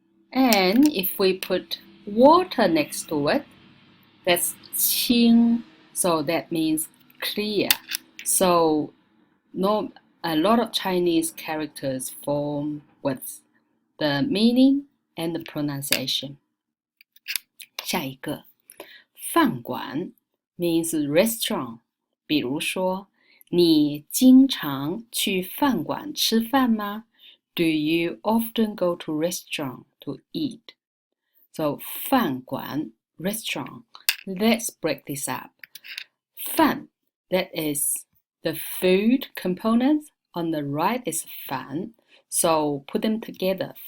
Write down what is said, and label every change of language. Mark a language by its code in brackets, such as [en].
[en] And if we put water next to it, that's 清. So that means clear. So a lot of Chinese characters form with the meaning and the pronunciation. [zh] 下一个， [en] 饭馆 means restaurant. [zh] 比如说，你经常去饭馆吃饭吗？ [en] Do you often go to restaurant to eat? So 饭馆 restaurant. Let's break this up. 饭 that is the food components. On the right is 饭.So put them together.